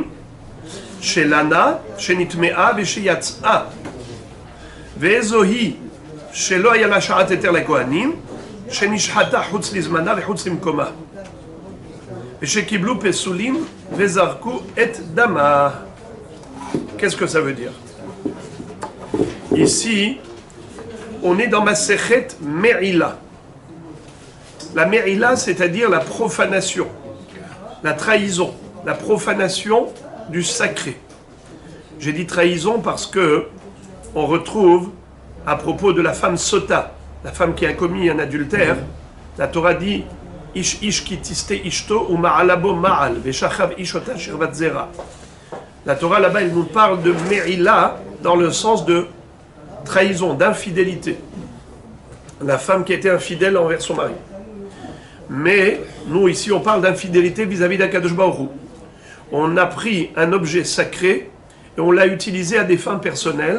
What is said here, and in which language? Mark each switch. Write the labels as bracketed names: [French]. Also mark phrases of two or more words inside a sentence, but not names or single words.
[Hebrew] שלנה, שנטמעה ושיצאה. ואיזו היא שלא היה לה שעת היתר לכהנים, שנשחטה חוץ לזמנה וחוץ למקומה. ושקיבלו פסולים וזרקו את דמה. [French] Qu'est-ce que ça veut dire? Ici, on est dans ma Sechet Me'ila. La Me'ila, c'est-à-dire la profanation, la trahison, la profanation du sacré. J'ai dit trahison parce que on retrouve à propos de la femme Sota, la femme qui a commis un adultère, la Torah dit [Hebrew] איש איש כי תשטה אשתו ומעלה בו מעל ושכב אותה שכבת זרע. [French] La Torah là-bas, elle nous parle de Me'ila dans le sens de trahison, d'infidélité. La femme qui était infidèle envers son mari. Mais nous ici, on parle d'infidélité vis-à-vis d'Akadosh Baruch Hu. On a pris un objet sacré et on l'a utilisé à des fins personnelles.